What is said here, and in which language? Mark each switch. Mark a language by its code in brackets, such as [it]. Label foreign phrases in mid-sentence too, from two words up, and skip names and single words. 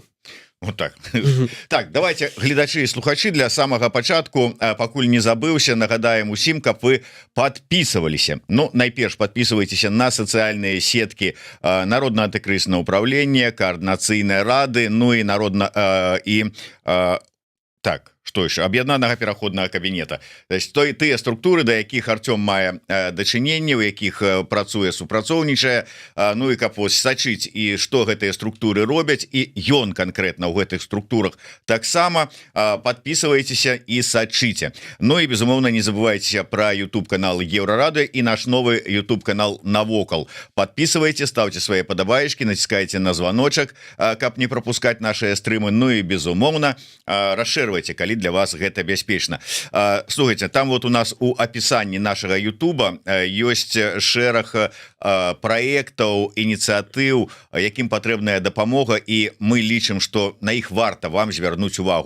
[ru] Вот так. [be] Так, давайте, гледачы і слухачы, для самага пачатку, пакуль не забыўся, нагадаем усім, каб вы подписываліся. Ну, найперш подписывайтеся на сацыяльныя сеткі Народнага антыкрызіснага ўпраўлення, каардынацыйнай рады, ну і так, [ru] что еще? [be] Аб'яднанага пераходнага кабінета. [ru] То есть [be] тыя структуры, да якіх Артём мае дачыненне, у якіх працуе, супрацоўнічае, ну і каб сачыць і што гэтыя структуры робяць, і ён канкрэтна ў гэтых структурах таксама. Подписывайтеся і сачыце. Ну і безумоўна не забывайцеся пра YouTube канал Еўрарады і наш новы YouTube канал Навокал. [ru] Подписывайте, ставьте свои [be] падабаечкі, націскайце на званочак, каб [ru] не пропускать наши [be] стрымы. Ну і безумоўна расширвайте, калі для вас гэта бяспечна. Слухайте, там вот у нас у опісанні нашага Ютуба ёсць шэраг праектаў, ініцыятыў, якім патрэбная дапамога, і мы лічым, што на іх варта вам звярнуць увагу.